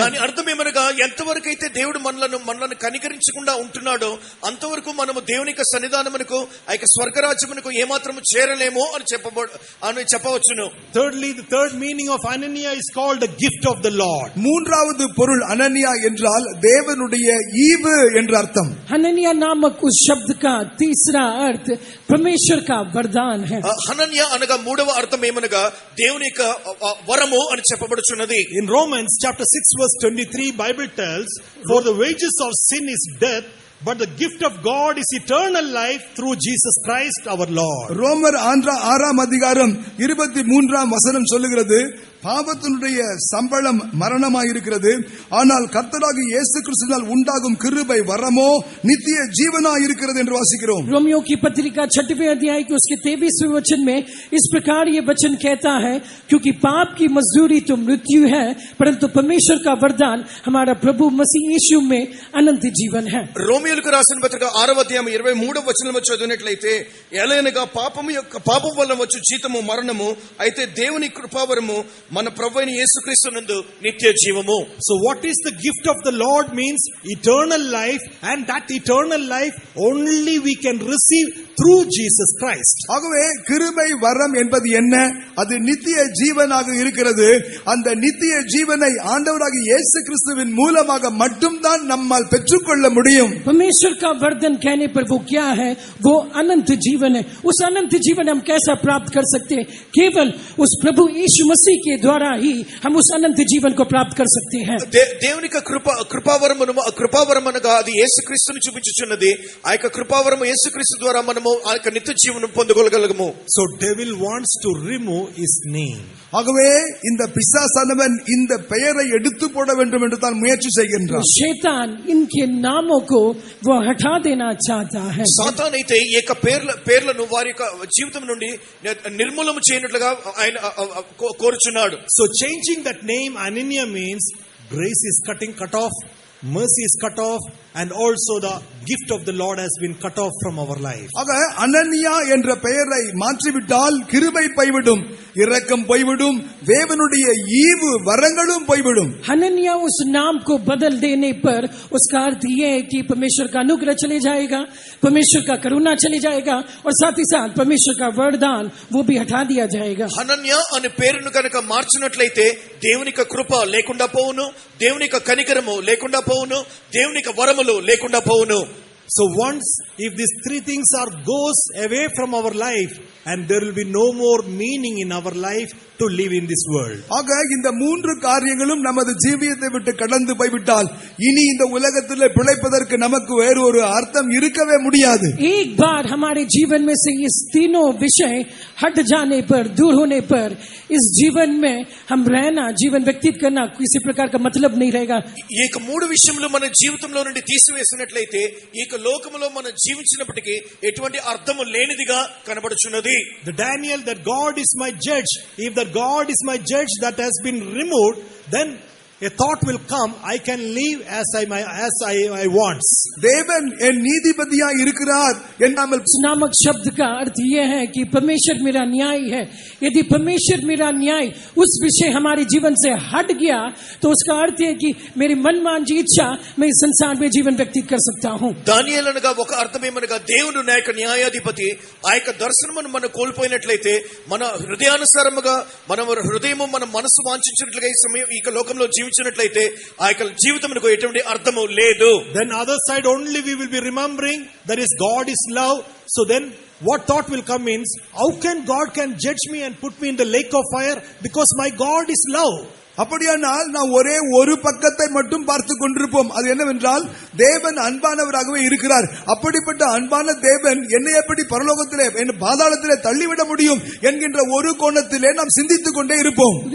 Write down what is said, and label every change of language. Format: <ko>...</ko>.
<te>దాని అర్థం ఏమనగా ఎంతవరకు అయితే దేవుడు మనలను కనికరించకుండా ఉంటున్నాడో అంతవరకు మనము దేవుని యొక్క సన్నిధానమునకు ఆ యొక్క స్వర్గరాజ్యమునకు ఏమాత్రము చేరలేమో అని చెప్పవచ్చును.</te> <en>Thirdly, the third meaning of Anania is called the gift of the Lord.</en> <ta>மூன்றாவது பொருள் அனனியா என்றால் தேவனுடைய ஈவு என்ற அர்த்தம்.</ta> <hi>हननिया नामक उस शब्द का तीसरा अर्थ परमेश्वर का वरदान है.</hi> <te>హనన్య అనగా మూడవ అర్థం ఏమనగా దేవుని యొక్క వరము అని చెప్పబడుచున్నది.</te> <en>In Romans chapter 6 verse 23, Bible tells, "For the wages of sin is death, but the gift of God is eternal life through Jesus Christ our Lord."</en> <ta>ரோமர் 6 அதிகாரம் 23 வசனம் சொல்லுகிறது, பாவத்தினுடைய சம்பளம் மரணமாயிருக்கிறது, ஆனால் கர்த்தராகிய இயேசு கிறிஸ்துவினால் உண்டாகும் கிருபை வரமோ நித்திய ஜீவனாயிருக்கிறது என்று வாசிக்கிறோம்.</ta> <hi>रोमियो की पत्रिका 6वें अध्याय के उसके 23वें वचन में इस प्रकार ये वचन कहता है, क्योंकि पाप की मजदूरी तो मृत्यु है, परंतु परमेश्वर का वरदान हमारा प्रभु मसीह यीशु में अनंत जीवन है.</hi> <te>రోమియోలకు రాసిన పత్రిక 6వ అధ్యాయం 23వ వచనం చదివినట్లయితే, ఎలయనగా పాపం వల్ల వచ్చు జీతము మరణము, అయితే దేవుని కృపావరము మన ప్రభువైన యేసుక్రీస్తునందు నిత్య జీవము.</te> <en>So what is the gift of the Lord means eternal life, and that eternal life only we can receive through Jesus Christ.</en> <ta>ஆகவே கிருபை வரம் என்பது என்ன? அது நித்திய ஜீவனாக இருக்கிறது. அந்த நித்திய ஜீவனை ஆண்டவராகிய இயேசு கிறிஸ்துவின் மூலமாக மட்டும்தான் நம்மால் பெற்றுக்கொள்ள முடியும்.</ta> <hi>परमेश्वर का वरदान कहने पर वो क्या है? वो अनंत जीवन है. उस अनंत जीवन हम कैसा प्राप्त कर सकते हैं? केवल उस प्रभु यीशु मसीह के द्वारा ही हम उस अनंत जीवन को प्राप्त कर सकते हैं.</hi> <te>దేవుని యొక్క కృపావరం అనగా అది యేసుక్రీస్తుని చూపించుచున్నది. ఆ యొక్క కృపావరము యేసుక్రీస్తు ద్వారా మనము ఆ యొక్క నిత్య జీవనం పొందగలగలము.</te> <en>So devil wants to remove his name.</en> <ta>ஆகவே இந்த பிசாசானவன் இந்த பெயரை எடுத்து போட வேண்டும் என்று தான் முயற்சி செய்கின்றான்.</ta> <hi>शैतान इनके नामों को वो हटा देना चाहता है.</hi> <te>సాతాను అయితే ఈ యొక్క పేర్లను వారి యొక్క జీవితం నుండి నిర్మూలన చేయనట్లుగా ఆయన కోరుచున్నాడు.</te> <en>So changing that name Anania means grace is cut off, mercy is cut off, and also the gift of the Lord has been cut off from our life.</en> <ta>ஆக அனனியா என்ற பெயரை மாற்றிவிட்டால் கிருபை போய்விடும், இரக்கம் போய்விடும், தேவனுடைய ஈவு வரங்களும் போய்விடும்.</ta> <hi>हनन्या उस नाम को बदल देने पर उसका अर्थ ये है कि परमेश्वर का अनुग्रह चले जाएगा, परमेश्वर का करुणा चले जाएगा, और साथ ही साथ परमेश्वर का वरदान वो भी हटा दिया जाएगा.</hi> <te>హనన్య అనే పేరును కనుక మార్చినట్లయితే దేవుని యొక్క కృప లేకుండా పోవును, దేవుని యొక్క కనికరము లేకుండా పోవును, దేవుని యొక్క వరములు లేకుండా పోవును.</te> <en>So once if these three things goes away from our life, and there will be no more meaning in our life to live in this world.</en> <ta>ஆக இந்த மூன்று காரியங்களும் நமது ஜீவியத்தை விட்டு கடந்து போய்விட்டால் இனி இந்த உலகத்திலே பிழைப்பதற்கு நமக்கு வேறு ஒரு அர்த்தம் இருக்கவே முடியாது.</ta> <hi>एक बार हमारे जीवन में से इस तीनों विषय हट जाने पर, दूर होने पर, इस जीवन में हम रहना, जीवन व्यतीत करना किसी प्रकार का मतलब नहीं रहेगा.</hi> <te>ఈ యొక్క మూడు విషయములు మన జీవితంలో నుండి తీసివేసినట్లయితే ఈ యొక్క లోకములో మనం జీవించినప్పటికీ ఎటువంటి అర్థము లేనిదిగా కనబడుచున్నది.</te> <en>The Daniel, that God is my judge, if that God is my judge that has been removed, then a thought will come, I can live as I want.</en> <ta>தேவன் என் நீதிபதியா இருக்கிறார் என்னாமல்</ta> <hi>नामक शब्द का अर्थ यह है कि परमेश्वर मेरा न्याय है. यदि परमेश्वर मेरा न्याय उस विषय हमारे जीवन से हट गया तो उसका अर्थ है कि मेरी मनमांजी इच्छा मैं इस संसार में जीवन व्यतीत कर सकता हूँ.</hi> <te>దానియేలు అనగా ఒక అర్థం ఏమనగా దేవుడు నా యొక్క న్యాయాధిపతి. ఆ యొక్క దర్శనమును మనం కోల్పోయినట్లయితే మన హృదయానుసారముగా మన హృదయము మన మనసు వాంఛించినట్లుగా ఈ సమయం ఈ లోకంలో జీవించినట్లయితే ఆ యొక్క జీవితమునకు ఎటువంటి అర్థము లేదు.</te> <en>Then other side only we will be remembering that is God is love. So then what thought will come means, how can God can judge me and put me in the lake of fire, because my God is love.</en> <ta>அப்படியானால் நான் ஒரே ஒரு பக்கத்தை மட்டும் பார்த்து கொண்டிருப்போம். அது என்னவென்றால் தேவன் அன்பானவராகவே இருக்கிறார். அப்படிப்பட்ட அன்பான தேவன் என்னை எப்படி பரலோகத்திலே என்ன பாதாளத்திலே தள்ளிவிட முடியும் என்கின்ற ஒரு கோணத்திலே நாம் சிந்தித்துக் கொண்டே இருப்போம்.</ta>